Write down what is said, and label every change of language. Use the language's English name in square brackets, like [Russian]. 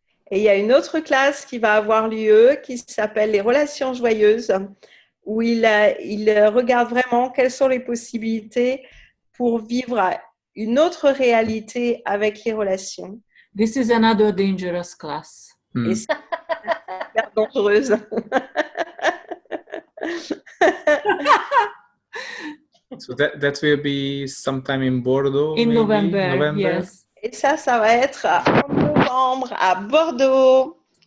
[French] Et il y a une autre classe qui va avoir lieu, qui s'appelle les relations joyeuses, où il regarde vraiment quelles sont les possibilités pour vivre une autre réalité avec les relations. [English] This is another dangerous class. [French] Et c'est super dangereuse. [English] So that will be sometime in Bordeaux. In maybe? November, yes. [French] Et ça va être en novembre à Bordeaux.